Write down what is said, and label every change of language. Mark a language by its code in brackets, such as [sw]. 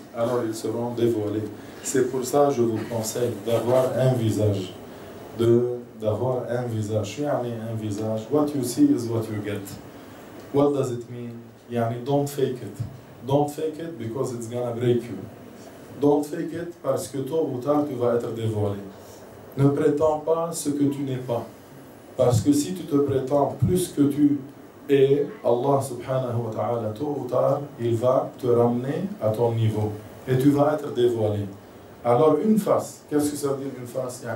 [fr] Alors, ils seront dévoilés. C'est pour ça que je vous conseille d'avoir un visage. D'avoir un visage. Un visage. [en] What you see is what you get. What does it mean? Don't fake it. Don't fake it because it's gonna break you. Don't fake it [fr] parce que tôt ou tard tu vas être dévoilé. Ne prétends pas ce que tu n'es pas. Parce que si tu te prétends plus que tu es, Allah subhanahu wa ta'ala, tôt ou tard, il va te ramener à ton niveau. Et tu vas être dévoilé. Alors une face, qu'est-ce que ça veut dire une face?